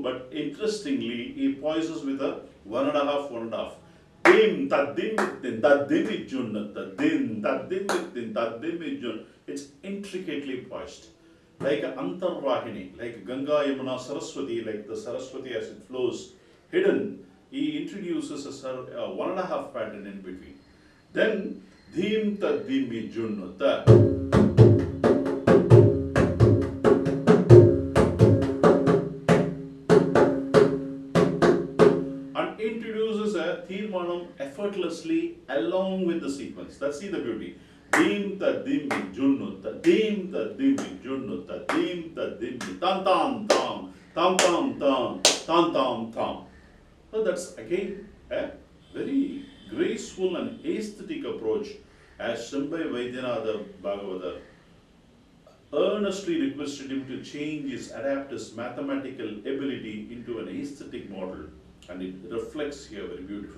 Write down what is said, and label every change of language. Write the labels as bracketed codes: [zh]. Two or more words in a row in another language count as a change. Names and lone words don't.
[en] but interestingly, he poises with a 1.5, 1.5. Dim, tad dim, din, tad dim, jun, tad dim, din, tad dim, jun. It's intricately poised. Like an Antarvahini, like Ganga, Yamuna, Saraswati, like the Saraswati as it flows hidden, he introduces a 1.5 pattern in between. Then, dim, tad dim, jun, effortlessly along with the sequence. That's the beauty. Dim ta dim junnu ta dim ta dim junnu ta dim ta dim tam tam tam tam tam tam tam tam tam. So that's again a very graceful and aesthetic approach as Shimbai Vaidyanatha Bhagavata earnestly requested him to change his, adapt his mathematical ability into an aesthetic model, and it reflects here very beautifully.